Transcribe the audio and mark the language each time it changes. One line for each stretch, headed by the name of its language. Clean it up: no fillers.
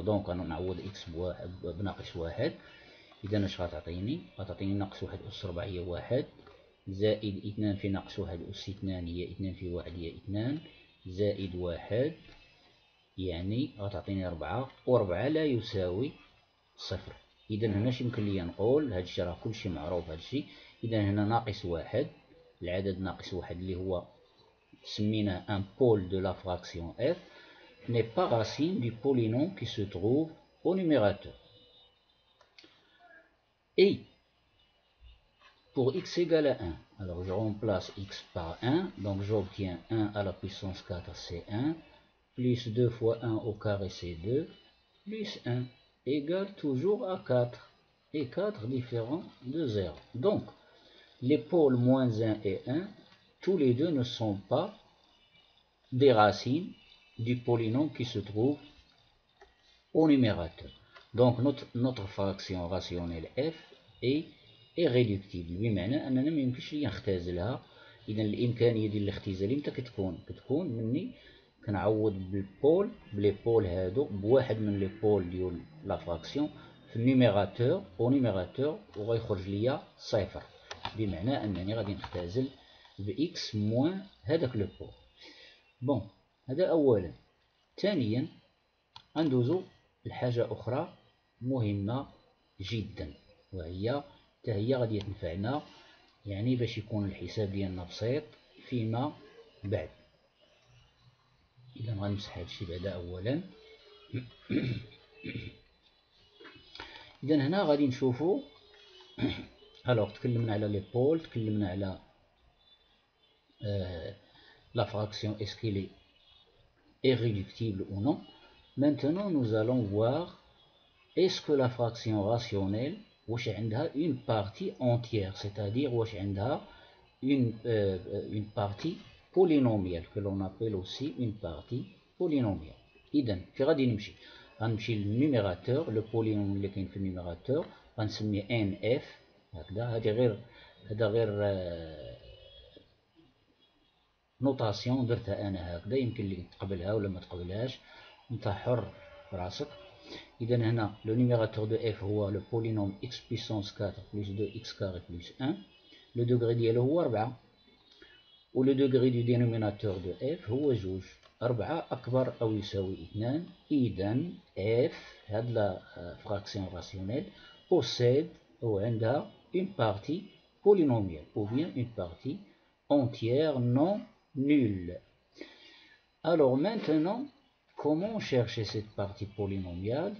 Arabic: دونك انا نعوض x بناقص 1. إذا اش غتعطيني؟ غتعطيني ناقص 1 أس 4 هي 1 زائد 2 في ناقص 1 أس 2 هي 2 في 1 هي 2 زائد 1 يعني غتعطيني 4 و4 لا يساوي 0. إذا هنا اش يمكن ليا نقول؟ هادشي راه كلشي معروف هادشي. إذا هنا ناقص 1 العدد ناقص 1 اللي هو سميناه ان
French: pôle de la fraction f n'est pas racine du polynôme qui se trouve au numérateur. Et pour x égale à 1, alors je remplace x par 1, donc j'obtiens 1 à la puissance 4 c'est 1, plus 2 fois 1 au carré c'est 2, plus 1 égale toujours à 4, et 4 différent de 0. Donc les pôles moins 1 et 1 tous les deux ne sont pas des racines du polynôme qui se trouve au numérateur. Donc notre fraction rationnelle f est réductible،
Arabic: بمعنى أننا ما يمكنش لي نختزلها. إذا الإمكانية ديال الاختزال إمتى كتكون مني كنعوض بالبول بلي بول هادو بواحد من لي بول ديال لا فراكسيون في النيميراتور او نيميراتور وغيخرج ليا صفر، بمعنى أنني غادي نختزل بإكس موان هذاك لو بول. بون هذا أولا. ثانيا غندوزو لحاجة أخرى مهمة جدا، وهي حتى هي غادي تنفعنا يعني باش يكون الحساب ديالنا بسيط فيما بعد. إذا غنمسح هادشي بعدا أولا. إذا هنا غادي نشوفو ألوغ تكلمنا على لي بول، تكلمنا على
French: la fraction est-ce qu'elle est réductible ou non. Maintenant nous allons voir est-ce que la fraction rationnelle
Arabic: واش عندها
French: une partie entière, c'est-à-dire واش عندها une partie polynomiale que l'on appelle aussi une partie polynomiale.
Arabic: إذا في غادي غنمشي للنيميراتور، لو بولينوم اللي كاين في النيميراتور غنسميه ان اف هكذا. هذا غير نوتاسيون درتها انا هكذا، يمكن لك تقبلها ولا ما تقبلهاش، انت حر في راسك. اذا هنا لو نيميراتور دو اف هو لو بولينوم اكس بويسونس 4 بلس 2 اكس كاري بلس 1، لو دوغري ديالو هو 4، و لو دوغري دو دينوميناتور دو اف هو 2، 4 اكبر او يساوي 2. اذا اف هاد
French: لا فراكسيون راسيونيل possède ou
Arabic: عندها
French: une partie polynomiale ou bien une partie entière non nulle. Alors maintenant, comment chercher cette partie polynomiale?